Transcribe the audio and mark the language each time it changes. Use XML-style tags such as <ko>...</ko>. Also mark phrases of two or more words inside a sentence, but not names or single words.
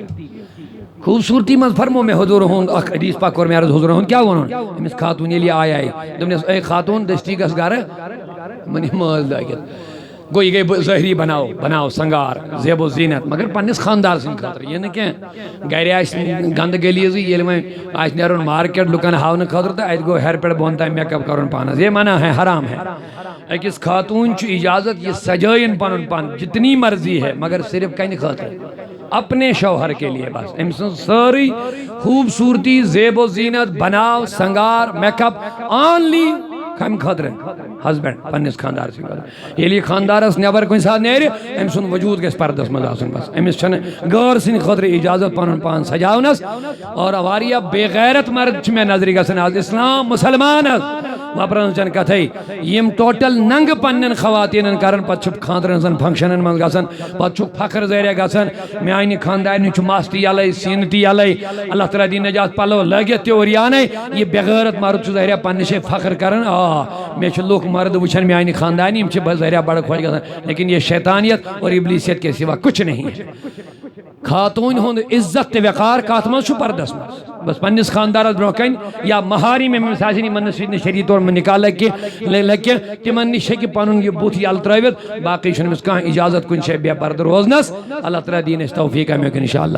<ks>خوٗبصوٗرتی منٛز فرمو مےٚ حضوٗر ہُنٛد اکھ حدیث پاک کوٚر مےٚ عرض حضوٗر ہُنٛد کیٛاہ ووٚنُن أمِس خاتوٗن ییٚلہِ یہِ آیے دوٚپنَس اے خاتوٗن دٔستی گژھ گرٕ یِمن یہِ مٲلۍ لٲگِتھ، گوٚو یہِ گٔے ظٲہری بناو سنگار زیب و زینت مگر پننس خاندار سٕنٛدِ خٲطرٕ یہِ نہٕ کینٛہہ گرِ آسہِ گنٛدٕ گلیٖزٕے ییٚلہِ وۄنۍ آسہِ نیرُن مارکیٹ لُکن ہاونہٕ خٲطرٕ تہٕ اَتہِ گوٚو ہیرِ پٮ۪ٹھ بۄن تام میک اپ کرُن پانس،</ks> <ur>یہ منع ہے حرام ہے۔</ur> <ks>أکِس خاتوٗن چھُ اجازت یہ سجٲیِن پنُن پان</ks> <ur>جتنی مرضی ہے</ur> <ks>مگر صرف کَنہِ خٲطرٕ</ks> <ur>اپنے شوہر کے لیے بس،</ur> <ks>أمۍ سٕنٛز سٲرٕے خوٗبصوٗرتی زیب و زینت بناو سنگار میک اپ آنلی کَمہِ خٲطرٕ ہسبینڈ پننس خاندار سٕنٛدِ خٲطرٕ، ییٚلہِ یہِ خاندارس نیبر کُنہِ ساتہٕ نیرِ أمۍ سُنٛد وجوٗد گژھِ پردس منٛز آسُن بس، أمِس چھنہٕ غٲر سٕنٛدِ خٲطرٕ اجازت پنُن پان سجاونس۔ اور واریاہ بے غیرت مرد چھِ مےٚ نظرِ گژھان آز اسلام مسلمان حظ وپرن چن کتھے یم ٹوٹل ننگ پنن خواتینن کرن پتہٕ چھُ خاندرن زن فنکشنن منٛز گژھان پتہٕ چھُ فخر ذریعہ گژھان میانہِ خاندارنہِ چھُ مس تہِ یلے سیٖنہٕ تہِ یلے اللہ تعالیٰ دی نجات پلو لٲگِتھ تہِ اور یانے یہِ بے غیرت مرد چھُ ظٲہرہ پننہِ جایہِ فخر کران مےٚ چھِ لُکھ مرد وٕچھان میانہِ خاندانی یِم چھِ ظٲہرہ بڑٕ خۄش گژھان</ks> <ur>لیکن یہ شیطانیت اور ابلیسیت کے سوا کچھ نہیں ہے۔</ur> <ks>خاتون ہند عزت تہ وقار کات مز چھُ پردس مز بس پننس خاندارس برو کن یا مہاری میں آسن یمن سۭتۍ شریعت طور نکاح لگہ تمن نش ہیٚکہِ پنُن یہ بُتھ یلہٕ ترٲوِتھ باقی چھُنہٕ أمِس کانٛہہ اجازت کُنہِ جایہِ بے پردٕ روزنس، اللہ تعالیٰ دین اَسہِ توفیق امیُک انشاءاللہ۔</ks>